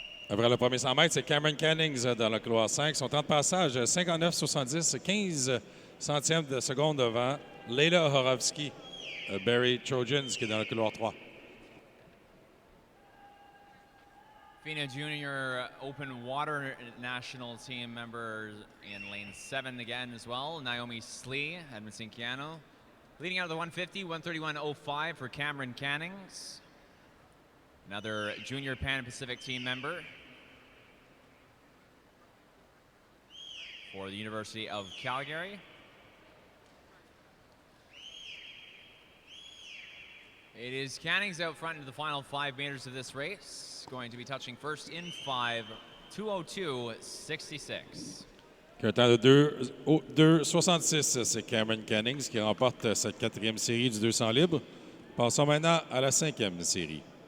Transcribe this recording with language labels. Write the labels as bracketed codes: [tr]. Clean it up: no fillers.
[fr] Après le premier 100 mètres, c'est Cameron Cannings dans le couloir 5. Son temps de passage, 59,70, 15 centièmes de seconde devant Leila Horovsky, Barry Trojans, qui est dans le couloir 3. [en] FINA Junior Open Water National Team member in lane 7 again as well, Naomi Slee, Edmonton Keano. Leading out of the 150, 1:31.05 for Cameron Cannings. Another Junior Pan Pacific team member for the University of Calgary. It is Cannings out front into the final 5 meters of this race. Going to be touching first in 5, 2:02.66. [fr] Un temps de 2:66, c'est Cameron Cannings qui remporte cette quatrième série du 200 libre. Passons maintenant à la 5e série.